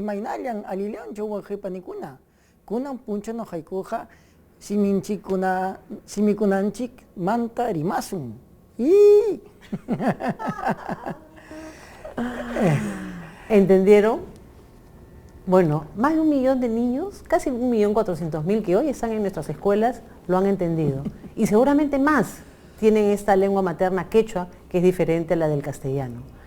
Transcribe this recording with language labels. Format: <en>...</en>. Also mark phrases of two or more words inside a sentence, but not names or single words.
<qu>imanallan alillanchu wawqipanikuna. Kunan punchano haykuqa simikunanchik manta rimasun.</qu> <es>¿Entendieron? Bueno, más de 1 millón de niños, casi 1.400.000 que hoy están en nuestras escuelas, lo han entendido. Y seguramente más tienen esta lengua materna quechua, que es diferente a la del castellano.</es>